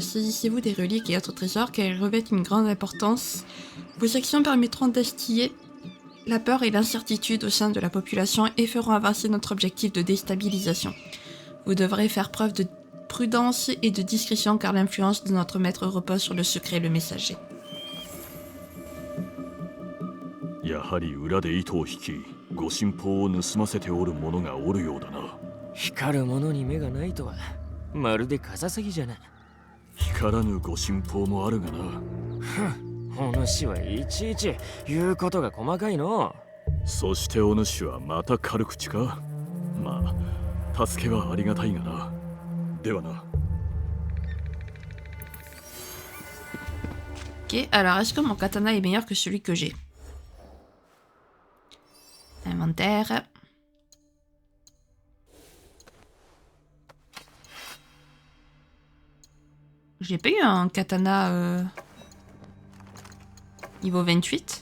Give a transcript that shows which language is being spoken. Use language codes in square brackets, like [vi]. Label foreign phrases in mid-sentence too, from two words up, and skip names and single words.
[fr] Saisissez-vous des reliques et autres trésors car ils revêtent une grande importance. Vos actions permettront d'instiller la peur et l'incertitude au sein de la population et feront avancer notre objectif de déstabilisation. Vous devrez faire preuve de prudence et de discrétion car l'influence de notre maître repose sur le secret et le messager. [ja] やはり裏で糸を引きご神宝を盗ませておる者がおるようだな。光るものに目がないとはまるでカササギじゃな。光らぬご神宝もあるがな。お主はいちいち言うことが細かいの。そしてお主はまた軽口か。まあ助けはありがたいがな。ではな。 [fr] Ok, alors est-ce que mon katana est meilleur que celui que j'ai? Inventaire. J'ai pas eu un katana niveau 28.